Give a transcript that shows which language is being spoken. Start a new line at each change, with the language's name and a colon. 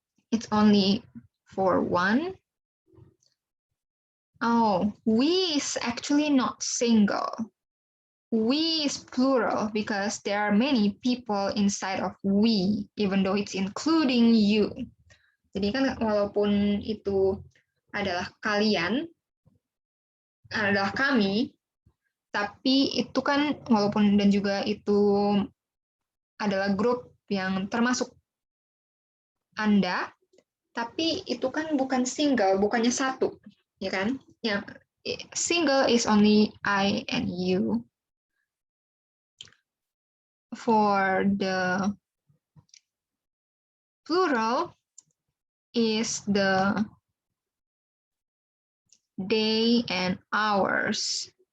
English: It's only for one. Oh, we is actually not single. We is plural because there are many people inside of we, even though it's including you.
Indonesian: Jadi kan walaupun itu adalah kalian, adalah kami, tapi itu kan walaupun dan juga itu adalah grup yang termasuk Anda, tapi itu kan bukan single, bukannya satu, ya kan?
English: Ya, single is only I and you. For the plural is the they and ours.